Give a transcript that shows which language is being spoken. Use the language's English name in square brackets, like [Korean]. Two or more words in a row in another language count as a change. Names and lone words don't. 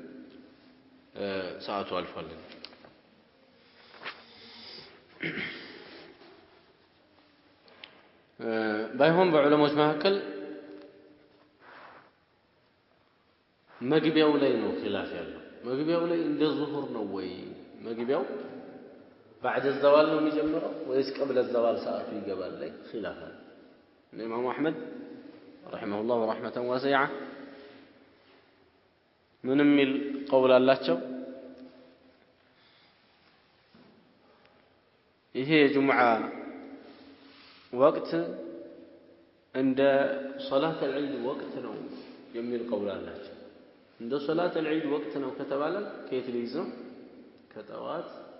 [Amharic] ሰዓቱ አልፏል። ባይሆን በዑለሞች መካከል መግቢያው ላይ ነው ኺላፍ ያለው። መግቢያው ላይ እንደ ዙሁር ነው ወይ መግቢያው [Arabic] بعد الزوال [Amharic] ነው የሚጀምረው ወይስ [Arabic] قبل الزوال [Amharic] ሰዓቱ ይገባል ላይ ኺላፍ አለ። ኢማሙ አህመድ [Arabic] رحمه الله رحمة واسعة [Amharic] ምን የሚል ቀውል አላቸው? ይሄ የጁምዓ ወቅት እንደ [Arabic] صلاة العيد [Amharic] ወቅት ነው የሚል ቀውል አላቸው። እንደ [Arabic] صلاة العيد [Amharic] ወቅት ነው ከተባለ ከየት ሊይዝ ነው?